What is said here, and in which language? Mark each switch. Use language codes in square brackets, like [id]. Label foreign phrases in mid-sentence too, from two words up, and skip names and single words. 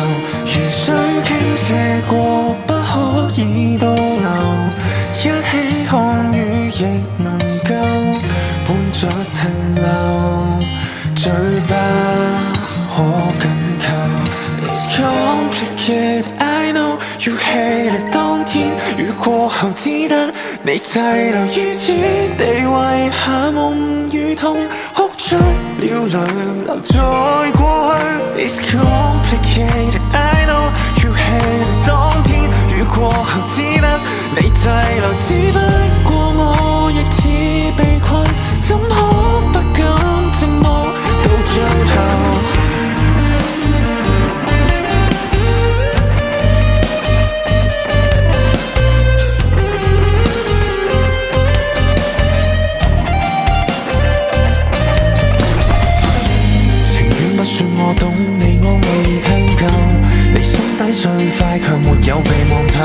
[yue] 如水傾瀉過，不可以倒流，一起看雨亦能夠伴着停留，最不可緊扣。 [en] It's complicated, I know you hate it。 [yue] 當天雨過後，只得你滯留於此地，為下夢與痛哭出了淚，留在過去。 [en] It's complicated, I know you hate it。 [yue] 當天雨過後，只得你滯留，只不過我亦似被困，怎可不敢寂寞到最後。我懂你，我未聽夠，你心底最快卻沒有被望透。